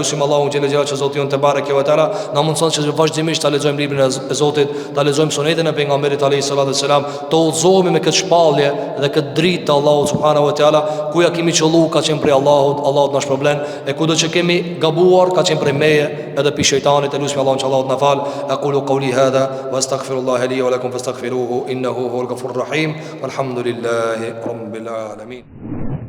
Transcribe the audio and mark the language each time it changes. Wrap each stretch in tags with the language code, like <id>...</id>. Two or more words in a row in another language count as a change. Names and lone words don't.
<sq>Lusim Allahun</sq> <ar>جل جلاله</ar> <sq>që Zoti jon</sq> <ar>تبارك وتعالى</ar> <sq>na mundson që vazhdimisht ta lexojmë librin e Zotit, ta lexojmë sunetin e pejgamberit</sq> <ar>عليه الصلاة والسلام,</ar> <sq>të udhëzohemi me këtë shpallje dhe këtë dritë të Allahut</sq> <ar>سبحانه وتعالى.</ar> <sq>Ku ja kemi qollu ka qenë prej Allahut na shpërblen, e kudo që kemi gabuar ka qenë prej meje edhe pi shejtanit. E lutem Allahun që Allahu na fal.</sq> <ar>أقول قولي هذا وأستغفر الله لي ولكم فاستغفروه إنه هو الغفور الرحيم. والحمد لله رب العالمين.</ar>